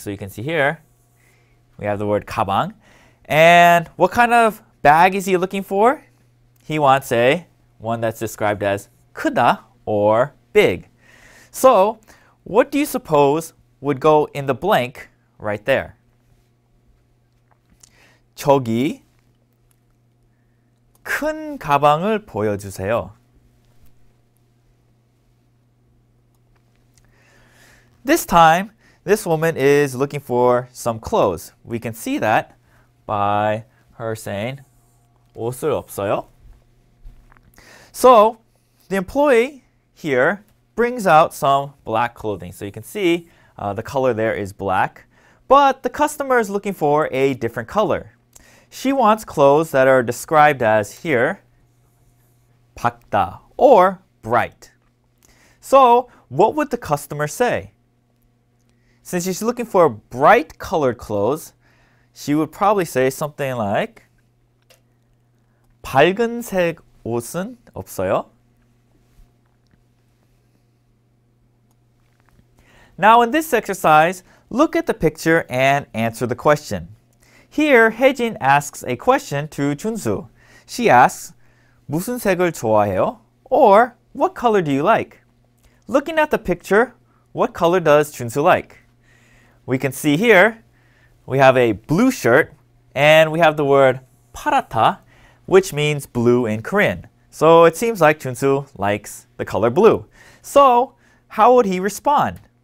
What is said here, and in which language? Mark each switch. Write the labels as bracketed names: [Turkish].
[English] So you can see here, we have the word 가방. And what kind of bag is he looking for? He wants one that's described as 크다 or big. So, what do you suppose would go in the blank right there? [Korean] 저기 큰 가방을 보여주세요. [English] This time, this woman is looking for some clothes. We can see that by her saying [Korean] 옷을 없어요. [English] So, the employee here brings out some black clothing. So you can see the color there is black. But the customer is looking for a different color. She wants clothes that are described as here, 밝다 or bright. So, what would the customer say? Since she's looking for bright colored clothes, she would probably say something like [Korean] 밝은색 옷은 없어요? [English] Now in this exercise, look at the picture and answer the question. Here, 혜진 asks a question to 준수. She asks, [Korean] 무슨 색을 좋아해요? [English] Or, what color do you like? Looking at the picture, what color does 준수 like? We can see here, we have a blue shirt, and we have the word 파랗다, which means blue in Korean. So it seems like 준수 likes the color blue. So, how would he respond?